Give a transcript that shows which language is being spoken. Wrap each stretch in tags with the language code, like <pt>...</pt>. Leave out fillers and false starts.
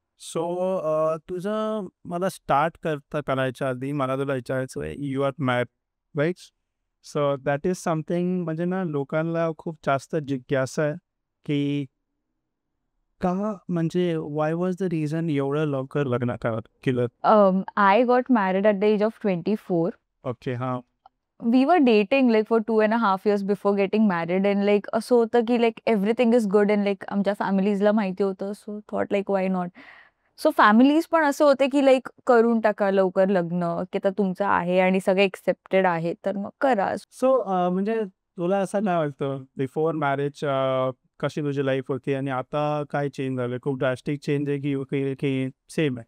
<mr>So तुझं मला start करायच्या आधी मला तुला विचारायचं आहे,</mr> <en>You are married right? So that is something,</en> <mr>म्हणजे ना लोकांना खूप जास्त जिज्ञासा आहे की का, म्हणजे</mr> <en>why was the reason</en> <mr>एवढं लवकर लग्न केलं?</mr> <en>I got married at the age of 24. Okay, हां. We were dating like for 2.5 years before getting married, and like</en> <mr>असं होतं की</mr> <en>like everything is good and like</en> <mr>आमच्या फॅमिलीजला माहिती होतं,</mr> <en>so thought like why not.</en> <mr>So families पण असं होते की लाईक करून टाका लवकर लग्न, की आता तुमचं आहे आणि सगळे एक्सेप्टेड आहे तर मग करा. सो म्हणजे तुला असं नाही वाटतं बिफोर मॅरेज कशी तुझी लाईफ होती आणि आता काय चेंज झालं? खूप ड्रास्टिक चेंज आहे की सेम आहे?</mr>